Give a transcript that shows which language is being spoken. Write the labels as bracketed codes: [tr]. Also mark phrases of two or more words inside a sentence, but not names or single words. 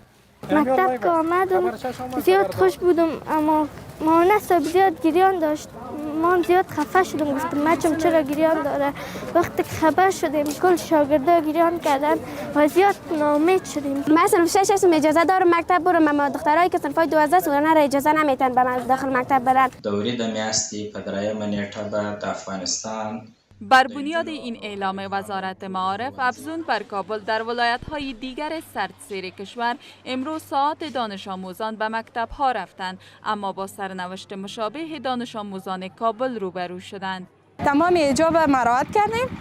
[fa] مکتب که آمدم زیاد خوش بودم، اما مامانه زیاد گریان داشت. ما زیاد خفه شدم، گفتم بچم چرا گریان داره. وقتی که خبر شدیم کل شاگردا گریان کردن و زیاد ناامید شدیم. من صنف 6 هستم، اجازه دارم مکتب برم، اما دخترایی که صنف 12 سالانه را اجازه نمیتن به داخل مکتب برن. [ps] دوری د میاشتې په درېیمه نیټه به د افغانستان [fa] بر بنیاد این اعلام وزارت معارف افزون بر کابل در ولایت‌های دیگر سرتاسر کشور امروز ساعات دانش آموزان به مکتب‌ها رفتند، اما با سرنوشت مشابه دانش آموزان کابل روبرو شدند. تمام حجاب مراعات کردیم.